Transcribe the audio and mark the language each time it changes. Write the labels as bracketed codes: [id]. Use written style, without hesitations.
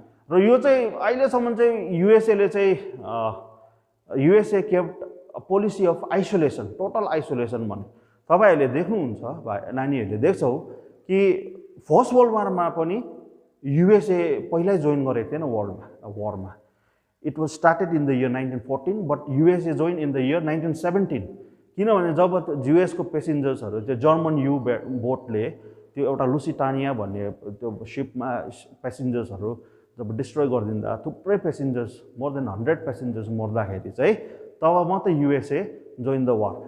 [ne] र यो चाहिँ अहिलेसम्म चाहिँ युएसएले चाहिँ [en] USA kept policy of isolation, [ne] total isolation भन्ने। तपाईँहरूले देख्नुहुन्छ, नानीहरूले देख्छौ कि फर्स्ट वर्ल्ड वारमा पनि युएसए पहिल्यै जोइन गरेको थिएन वारमा। [en] It was started in the year 1914, but USA join in the year 1917। [ne] किनभने जब युएसको पेसेन्जर्सहरू त्यो जर्मन यु बोटले त्यो एउटा लुसिटानिया भन्ने त्यो सिपमा पेसेन्जर्सहरू जब डिस्ट्रोय गरिदिँदा थुप्रै पेसेन्जर्स, मोर देन 100 पेसेन्जर्स मर्दाखेरि चाहिँ तब मात्र [en] USA join the war.